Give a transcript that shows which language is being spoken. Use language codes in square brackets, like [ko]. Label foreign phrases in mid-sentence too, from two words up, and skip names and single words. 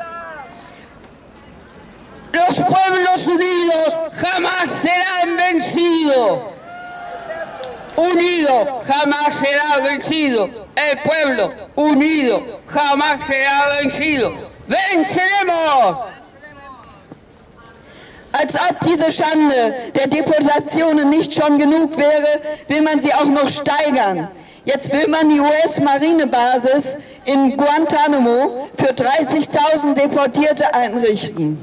[es] Los pueblos unidos jamás serán vencidos. Unido jamás será vencido. El pueblo unido jamás será vencido. ¡Venceremos! [de] Als ob diese Schande der Deportationen nicht schon genug wäre, will man sie auch noch steigern. Jetzt will man die US-Marinebasis in Guantanamo für 30.000 Deportierte einrichten.